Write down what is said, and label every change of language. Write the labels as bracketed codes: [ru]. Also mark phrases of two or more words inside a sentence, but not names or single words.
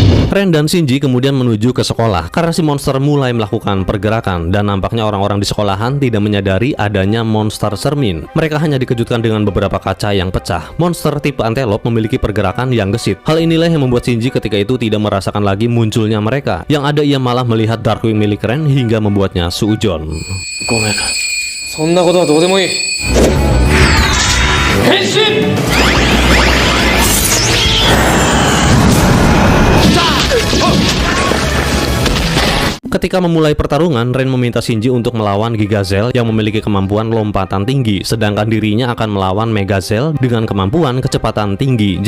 [id] Ren dan Shinji kemudian menuju ke sekolah karena si monster mulai melakukan pergerakan dan nampaknya orang-orang di sekolahan tidak menyadari adanya monster cermin. Mereka hanya dikejutkan dengan beberapa kaca yang pecah. Monster tipe antelope memiliki pergerakan yang gesit. Hal inilah yang membuat Shinji ketika itu tidak merasakan lagi munculnya mereka. Yang ada ia malah melihat Darkwing milik Ren hingga membuatnya suujon. [ja] Gomen. そんなことはどうでもいい。変身！ [id] Ketika memulai pertarungan, Ren meminta Shinji untuk melawan Gigazel yang memiliki kemampuan lompatan tinggi, sedangkan dirinya akan melawan Megazel dengan kemampuan kecepatan tinggi.